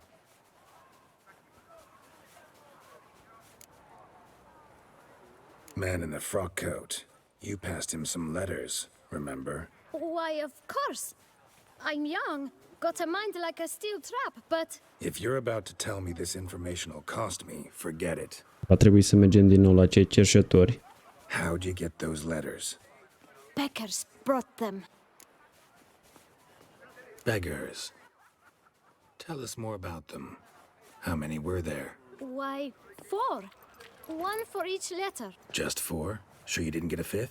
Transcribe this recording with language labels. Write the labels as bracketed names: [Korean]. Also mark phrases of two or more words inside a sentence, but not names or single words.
[English] Man in the frock coat. You passed him some letters, remember? Why, of course. I'm young, got a mind like a steel trap, but... If you're about to tell me this information will cost me, forget it. [Romanian] Va trebui să mergem din nou la cei cerșetori. [English] How'd you get those letters? Beggars brought them. Beggars. Tell us more about them. How many were there? Why, 4. One for each letter. Just 4? Sure you didn't get a 5th?